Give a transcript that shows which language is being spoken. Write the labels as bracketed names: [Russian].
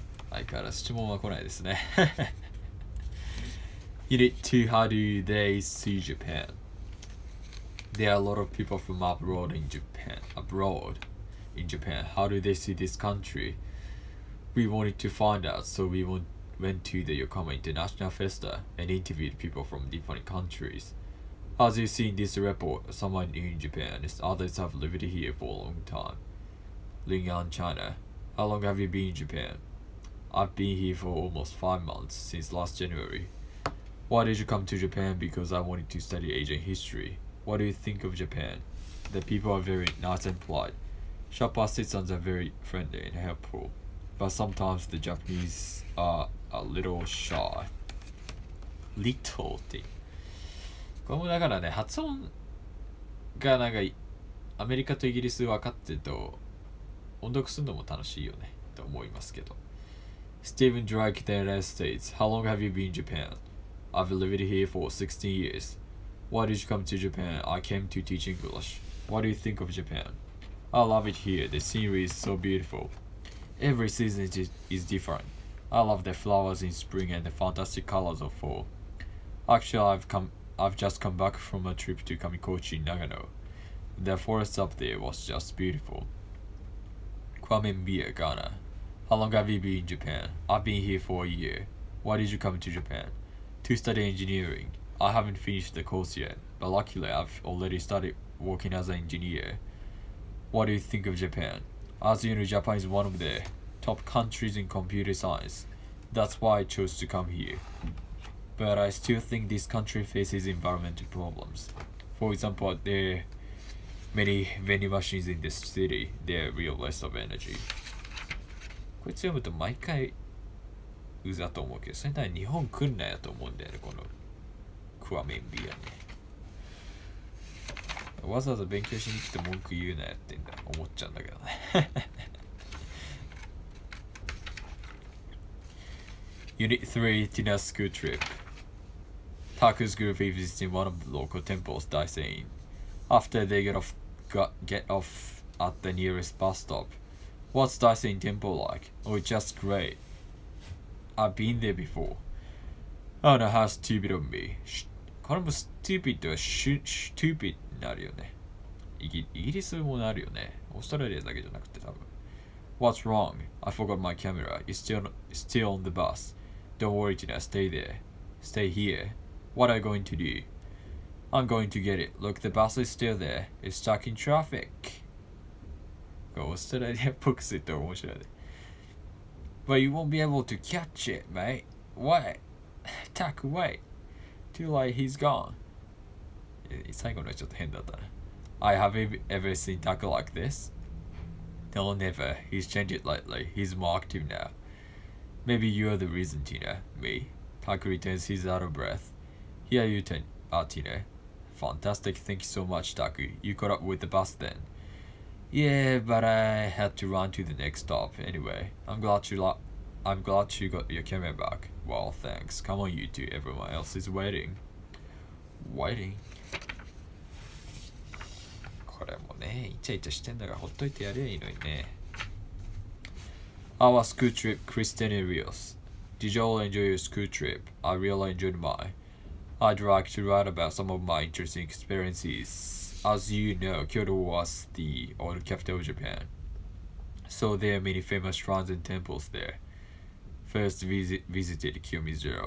[Japanese] 相変わらず質問は来ないですね。 [English] Unit 2, how do they see Japan? There are a lot of people from abroad in Japan. How do they see this country? We wanted to find out, so we went to the Yokohama International Festa and interviewed people from different countries. As you see in this report, someone new in Japan and others have lived here for a long time. Lingan, China. How long have you been in Japan? I've been here for almost 5 months, since last January. Why did you come to Japan? Because I wanted to study Asian history. What do you think of Japan? The people are very nice and polite. Japanese citizens are very friendly and helpful. But sometimes the Japanese are a little shy. [Japanese] Little ってこれもだからね、発音がなんかアメリカとイギリス分かってると音読するのも楽しいよねと思いますけど。 [English] Stephen Drake, the United States. How long have you been in Japan? I've lived here for 16 years. Why did you come to Japan? I came to teach English. What do you think of Japan? I love it here. The scenery is so beautiful. Every season is different. I love the flowers in spring and the fantastic colors of fall. Actually, I've just come back from a trip to Kamikochi, Nagano. The forest up there was just beautiful. Kwame, Ghana. How long have you been in Japan? I've been here for a year. Why did you come to Japan? To study engineering. I haven't finished the course yet, but luckily I've already started working as an engineer. What do you think of Japan? As you know, Japan is one of the top countries in computer science. That's why I chose to come here. But I still think this country faces environmental problems. For example, there are many vending machines in this city. They're real waste of energy. [Japanese] こいつ読むと毎回うざと思うけど、それなら日本来んなよと思うんだよね、このクワメンビアね。わざわざ勉強しに来て文句言うなよってんだ思っちゃうんだけどね。 [English] Unit 3 Tina School Trip. Taku's group is visiting one of the local temples, Daisen. After they get off at the nearest bus stop. What's Daisen Temple like? Oh, it's just great. I've been there before. I don't know how stupid of me. [Japanese] これも stupid は stupid になるよね。イギリスもなるよね。オーストラリアだけじゃなくて多分。 [English] What's wrong? I forgot my camera. It's still on the bus. Don't worry, Tina. Stay there. Stay here. What are you going to do? I'm going to get it. Look, the bus is still there. It's stuck in traffic. [Japanese] オーストラリアっぽくすると面白いね。 [English] But you won't be able to catch it, mate. Wait. Tack, wait. Too late, he's gone. [Japanese] 最後のはちょっと変だったな。 [English] I have ever seen Taku like this? No, never. He's changed it lately. He's more active now. Maybe you're the reason, Tina. Me. Taku returns, he's out of breath. Here you turn, Tina. Fantastic. Thank you so much, Taku. You caught up with the bus then. Yeah, but I had to run to the next stop. Anyway, I'm glad you got your camera back. Well, thanks. Come on, you two. Everyone else is waiting. Waiting? [Japanese] これもね、イチャイチャしてんだからほっといてやりゃいいのにね。 [English] Our school trip, Kristen and Rios. Did you all enjoy your school trip? I really enjoyed mine. I'd like to write about some of my interesting experiences. As you know, Kyoto was the old capital of Japan. So there are many famous shrines and temples there. First visited Kiyomizu.